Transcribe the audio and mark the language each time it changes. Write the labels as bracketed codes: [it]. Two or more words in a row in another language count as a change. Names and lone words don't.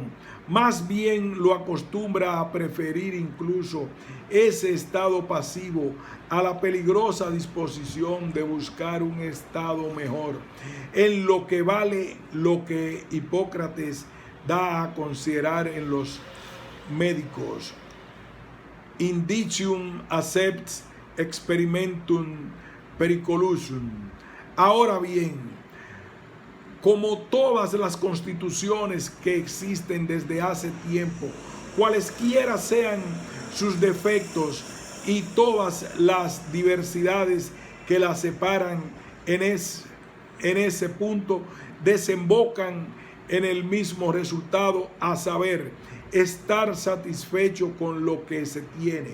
[es] Más bien lo acostumbra a preferir incluso ese estado pasivo a la peligrosa disposición de buscar un estado mejor, en lo que vale lo que Hipócrates da a considerar en los médicos: [la] indicium accept experimentum periculosum. [es] Ahora bien, como todas las constituciones que existen desde hace tiempo, cualesquiera sean sus defectos y todas las diversidades que las separan en ese punto, desembocan en el mismo resultado, a saber, estar satisfecho con lo que se tiene.